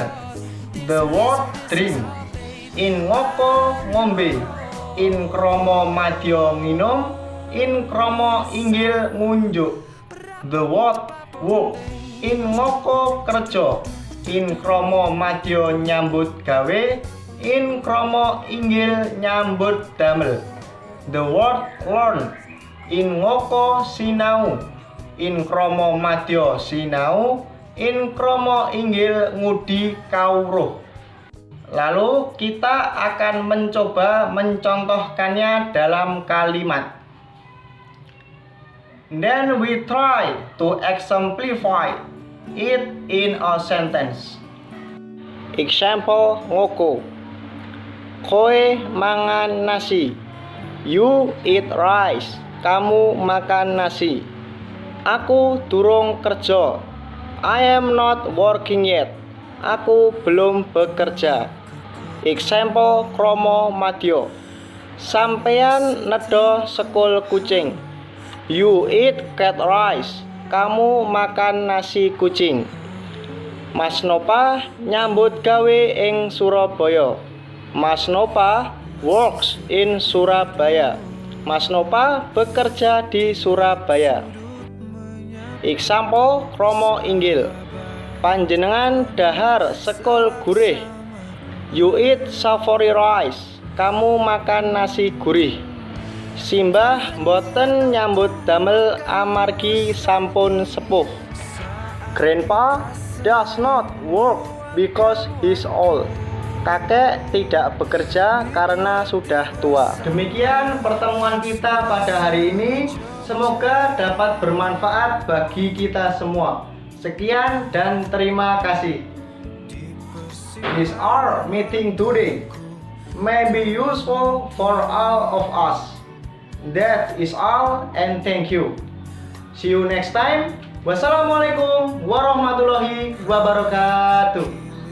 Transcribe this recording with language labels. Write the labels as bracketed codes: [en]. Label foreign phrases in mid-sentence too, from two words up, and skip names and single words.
[en] The word drink in ngoko ngombe, in kromo madya minum, in kromo inggil ngunjuk. The word work in ngoko kerja, in kromo madya [jv] nyambut gawe, [en] in kromo inggil [jv] nyambut damel. [en] The word learn in ngoko sinau, in kromo madya sinau, in kromo inggil [jv] ngudi kawruh. [id] Lalu kita akan mencoba mencontohkannya dalam kalimat. [en] Then we try to exemplify it in a sentence. [jv] Example ngoko. Kowe mangan nasi. [en] You eat rice. [id] Kamu makan nasi. [jv] Aku durung kerja. [en] I am not working yet. [id] Aku belum bekerja. [en] Example kromo madya. [jv] Sampeyan nedha sekul kucing. [en] You eat cat rice. [id] Kamu makan nasi kucing. [jv] Mas Nova nyambut gawe ing Surabaya. [en] Mas Nova works in Surabaya. [id] Mas Nova bekerja di Surabaya. [en] Example kromo inggil. [jv] Panjenengan dahar sekul gurih. [en] You eat savory rice. [id] Kamu makan nasi gurih. [jv] Simbah mboten nyambut damel amargi sampun sepuh. [en] Grandpa does not work because he's old. [id] Kakek tidak bekerja karena sudah tua. Demikian pertemuan kita pada hari ini. Semoga dapat bermanfaat bagi kita semua. Sekian dan terima kasih. [en] This our meeting today may be useful for all of us. That is all and thank you. See you next time. [ar] Wassalamualaikum warahmatullahi wabarakatuh.